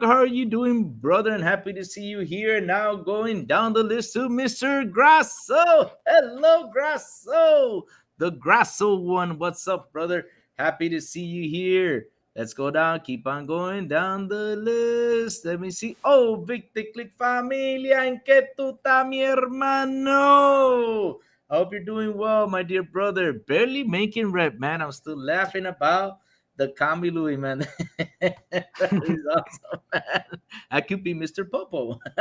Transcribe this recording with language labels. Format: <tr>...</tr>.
<en>How are you doing, brother? And happy to see you here. Now going down the list to Mr. Grasso. Hello, Grasso. The Grasso one. What's up, brother? Happy to see you here. Let's go down. Keep on going down the list. Let me see.</en> <es>Oh, Victor Click Familia. ¿En qué tú estás, mi hermano?</es> <en>I hope you're doing well, my dear brother. Barely making rep, man. I'm still laughing about the Kami Louis, man. That is awesome, man. I could be Mr. Popo.</en>